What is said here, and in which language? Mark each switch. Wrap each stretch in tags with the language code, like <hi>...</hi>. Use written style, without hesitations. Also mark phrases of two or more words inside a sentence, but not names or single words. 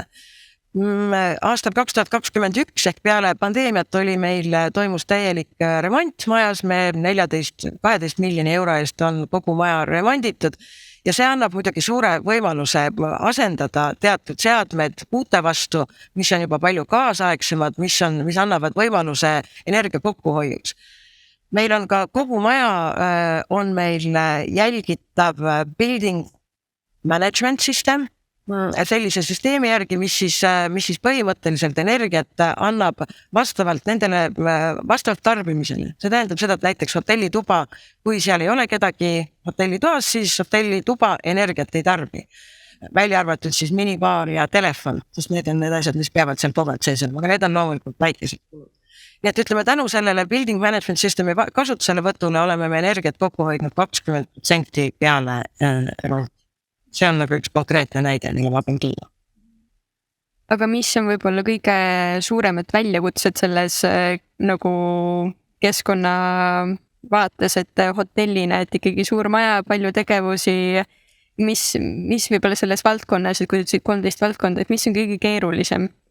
<et>Aastal 2021 ehk peale pandeemiat toimus täielik remont majas, me 12 miljoni euro eest on kogu maja remonditud ja see annab muidugi suure võimaluse asendada teatud seadmed uute vastu, mis on juba palju kaasaegsemad, mis annavad võimaluse energia kokkuhoiuks. Meil on ka kogu maja on meil jälgitav</et> <en>building management system,</en> <et>sellise süsteemi järgi, mis siis põhimõtteliselt energiat annab vastavalt tarbimisele. See tähendab seda, et näiteks hotellituba, kui seal ei ole kedagi hotellitoas, siis hotellituba energiat ei tarbi. Välja arvatud siis minibaar ja telefon, sest need on need asjad, mis peavad seal pobalt sees olema, aga need on loomulikult väikesed. Nii et ütleme, tänu sellele</et> <en>building management systemi</en> <et>kasutusele võtule oleme me energiat kokku hoidnud 20% peale remonti. See on nagu üks konkreetne näide, mille ma pean kiima. Aga mis on võib-olla kõige suuremad väljakutsed selles nagu keskkonna vaates, et hotellina, et ikkagi suur maja, palju tegevusi, mis võib-olla selles valdkonnas, et kui ütlesid 13 valdkonda, et mis on kõige keerulisem?</et>